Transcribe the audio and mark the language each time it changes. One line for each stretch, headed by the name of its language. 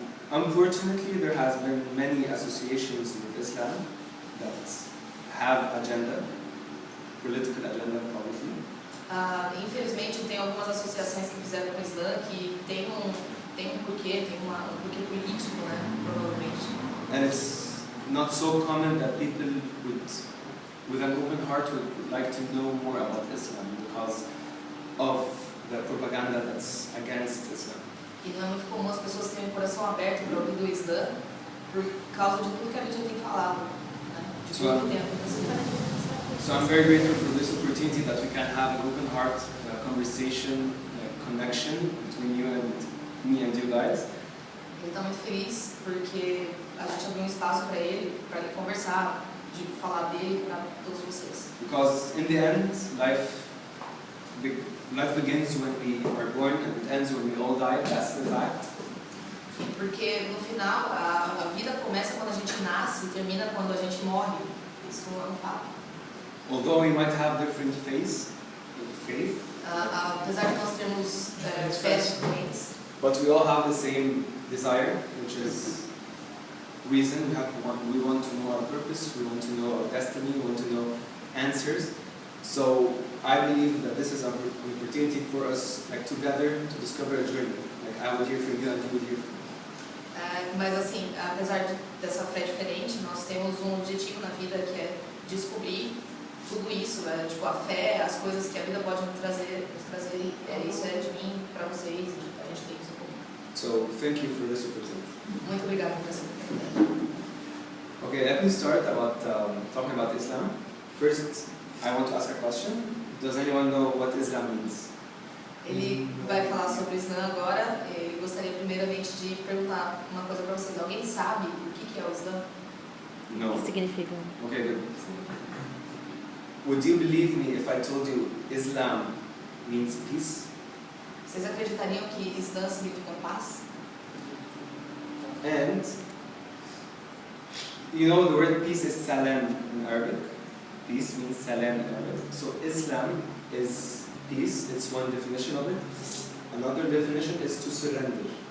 English: Unfortunately, there has been many associations with Islam that have agenda, political agenda probably.
Portuguese: Infelizmente, tem algumas associações que fizeram com o Islã que tem um porquê, um porquê político, né, provavelmente.
English: And it's not so common that people with an open heart would like to know more about Islam because of the propaganda that's against Islam.
Portuguese: E não é muito comum as pessoas terem o coração aberto para ouvir do Islã por causa de tudo que a mídia tem falado, né, de tudo que tem acontecido.
English: So I'm very grateful for this opportunity that we can have an open heart conversation, connection between you and me and you guys.
Portuguese: Ele está muito feliz porque a gente abriu um espaço para ele conversar, de falar dele para todos vocês.
English: Because in the end, life begins when we are born and it ends when we all die. That's the fact.
Portuguese: Porque no final a vida começa quando a gente nasce e termina quando a gente morre. Isso é um fato.
English: Although we might have different faith,
Portuguese: apesar de nós termos fés diferentes,
English: but we all have the same desire, which is reason. We want to know our purpose, we want to know our destiny, we want to know answers. So I believe that this is an opportunity for us, together, to discover a journey. I would hear from you and you would hear from me.
Portuguese: Mas assim, apesar dessa fé diferente, nós temos um objetivo na vida que é descobrir tudo isso, tipo a fé, as coisas que a vida pode nos trazer, isso é de mim para vocês e a gente tem isso em comum.
English: So thank you for this opportunity.
Portuguese: Muito obrigada por essa oportunidade.
English: Okay, let me start about talking about Islam. First, I want to ask a question. Does anyone know what Islam means?
Portuguese: Ele vai falar sobre o Islã agora. Ele gostaria primeiramente de perguntar uma coisa para vocês. Alguém sabe o que é o Islã?
English: No.
Portuguese: O que significa?
English: Okay, good. Would you believe me if I told you Islam means peace?
Portuguese: Vocês acreditariam que Islã significa paz?
English: And you know the word peace is salam in Arabic. Peace means salam in Arabic. So Islam is peace. It's one definition of it. Another definition is to surrender.